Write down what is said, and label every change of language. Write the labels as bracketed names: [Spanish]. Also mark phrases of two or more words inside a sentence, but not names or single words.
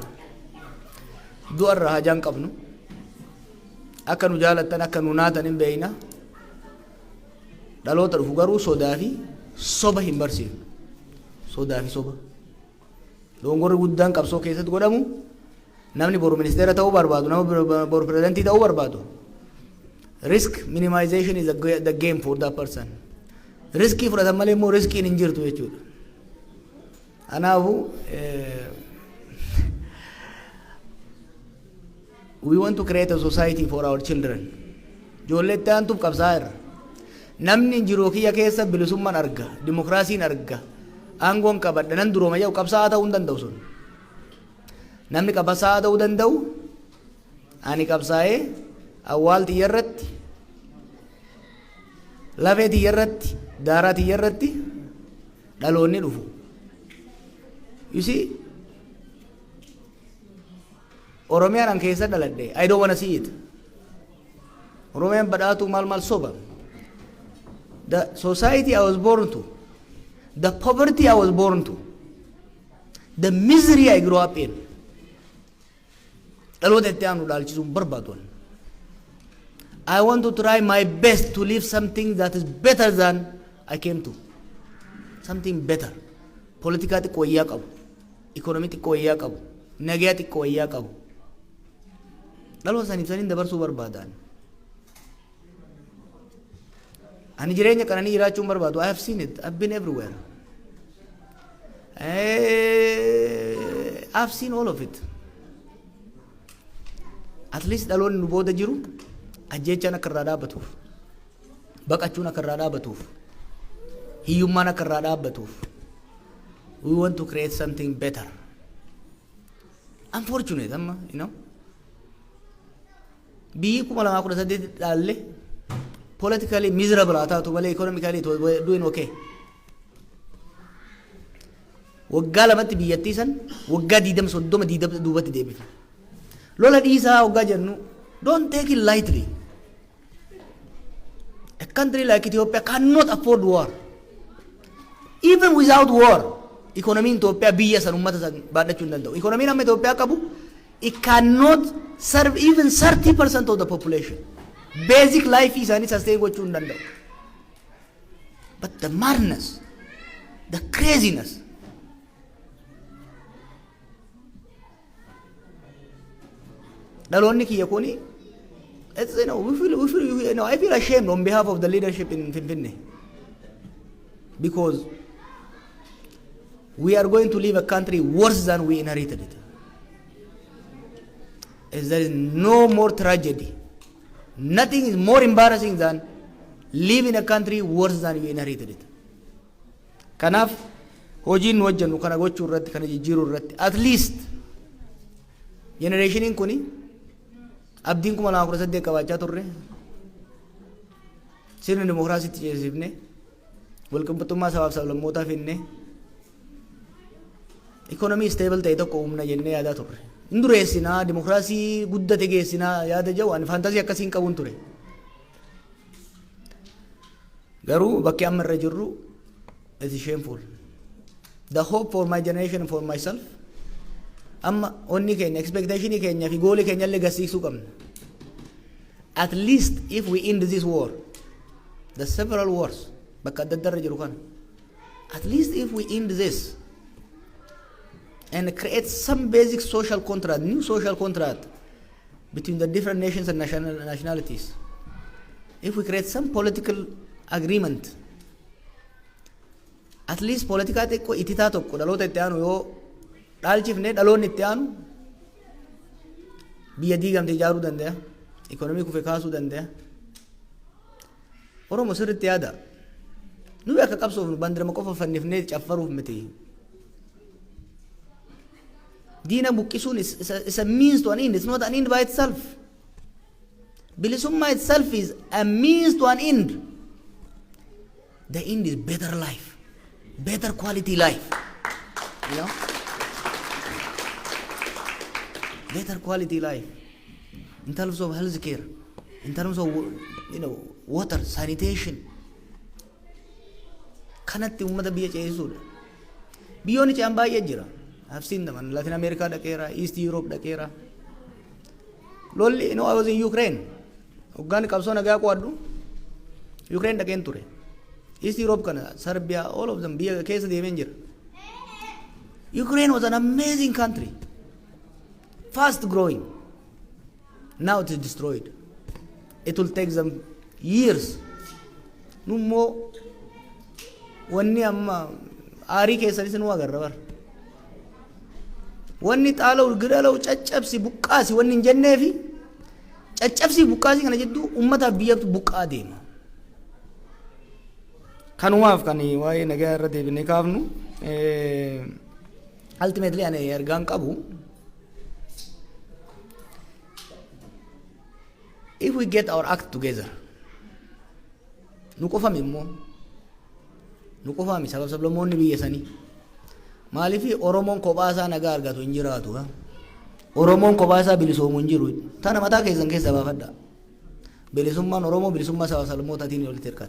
[Oromo] Du'arra hajaan qabnu akka nu jaalattan akka nu naatan hin beeyna. Dhaloota dhufu garuu sodaa fi soba hin barsiifnu. Sodaa fi soba. Dongorri guddaan qabsoo keessatti godhamu namni boru ministeera ta'uu barbaadu nama boru pirezidantii ta'uu barbaadu. [English] Risk minimization is the game for that person. [Oromo] Riskii fudhatan malee immoo riskiin hin jirtu jechuudha. [English] Kanaafu we want to create a society for our children. [Oromo] Ijoollee itti aantuuf qabsaa irra. Namni jiruu kiyya keessa bilisummaan arga, dimokiraasiin arga, aangoon qabadha nan durooma jedhu qabsaa ta'uu hin danda'u sun. Namni qabsaa ta'uu danda'u ani qabsaa'ee awwaal xiyya irratti, lafee xiyya irratti, daaraa xiyya irratti dhaloonni dhufu. [English] You see, [Oromo] Oromiyaan an keessa dhaladhe, [English] I don't want to see it. [Oromo] Oromiyaan badhaatu maal soba. [English] The society I was born to, the poverty I was born to, the misery I grew up in. [Oromo] Dhaloota itti aanu dhaalchisuun barbaadu. [English] I want to try my best to live something that is better than I came to. Something better. [Oromo] Politika xiqqoo wayyaa qabu, economy xiqqoo wayyaa qabu, nagaa xiqqoo wayyaa qabu. Dhaloota saniin dabarsuu barbaadan. Ani jireenya qananii jiraachuun barbaadu. [English] I have seen it. I've been everywhere. I've seen all of it. At least [Oromo] dhaloonni nu booda jiru ajjeechaan akka irraa dhaabbatuuf, baqachuun akka irraa dhaabbatuuf, hiyyummaan akka irraa dhaabbatuuf. [English] We want to create something better. Unfortunate, you know. [Oromo] Biyyi 2018 dhaalle [English] politically miserable [Oromo] haa taatu malee [English] economically it was doing okay. [Oromo] waggaa lamatti biyyattii san waggaa 20 duubatti deebifne. Lola dhiisaa waggaa jennu [English] don't take it lightly. A country like Ethiopia cannot afford war. Even without war, economy in Ethiopia [Oromo] biyya san ummata san baadhachuu hin danda'u. Economy amma Ethiopia qabu, [English] it cannot serve even 30% of the population. Basic life [Oromo] isaanii sustain gochuu hin danda'u. [English] But the madness, the craziness, [Oromo] dhaloonni kiyya kuni, [English] it's, I feel ashamed on behalf of the leadership in Finfinne, because we are going to leave a country worse than we inherited it. As there is no more tragedy. Nothing is more embarrassing than living a country worse than you inherited it. [Oromo] Kanaaf hojiin nu hojjennu kana gochuu irratti kana jijjiiruu irratti [English] at least [Oromo] generationiin kuni abdiin 2018 qabaachaa turre sirna dimokiraasiitti ceesifne walqixxummaa sabaaf sablammootaa finne economy stable ta'e tokko uumna jennee yaadaa turre. Indureessinaa dimokiraasii guddate geessinaa yaada jawu ani fantasii akkasiin qabuun ture. Garuu bakki amma irra jirru [English] it is shameful. The hope for my generation and for myself [Oromo] amma onni keenya expectation keenya fi goal keenya illee gasiisuu qabna. [English] At least if we end this war, the several wars [Oromo] bakka adda adda irra jiru kana, [English] at least if we end this and create some basic social contract, new social contract between the different nations and nationalities. If we create some political agreement, at least [Oromo] politika tokko ititaa tokko dhaloota itti aanu yoo dhaalchifne dhaloonni itti aanu biyya diigamte ijaaruu danda'a, ikonomii kufe kaasuu danda'a. Oromoo sirriitti yaada. Nuyi akka qabsoofnu bandirama qofa fannifnee caffaruuf miti. Diina buqqisuun [English] is a means to an end. It's not an end by itself. Bilisummaa itself is a means to an end. The end is better life, better quality life. You know? Better quality life. In terms of health care, in terms of water, sanitation. [Oromo] Kanatti ummata biyya ceesisuudha. Biyyoonni ce'an baay'ee jira. [English] I've seen them in Latin America, dhaqeera, East Europe dhaqeera. [Oromo] Lolli, [English] I was in Ukraine. [Oromo] Hoggaan qabsoo nagaa qo'adhu Ukraine dhaqeen ture. East Europe kana, Serbia, [English] all of them [Oromo] biyya keessa deemeen jira. [English] Ukraine was an amazing country, fast growing. Now it is destroyed. It will take them years. [Oromo] Nummo wanni amma aarii keessanis nu agarra bar. Wanni xaala'u gidala'u caccabsi buqqaasi wanni hin jenneefi caccabsi buqqaasi kana jedhu ummataaf biyyatu buqqaa deema. Kanumaaf kan waa'ee nagaa irra deebinee kaafnu ultimately ani ergaan qabu, [English] if we get our act together, [Oromo] nu qofami immoo nu qofami sabab sablammoonni biyya sanii maalifi Oromoon kophaasaa nagaa argatu hin jiraatu. Oromoon kophaasaa bilisoomu hin jiru. Tana mataa keessan keessa baafadha. Bilisummaan Oromoo bilisummaa sabab sablammootatiin walitti hirkata.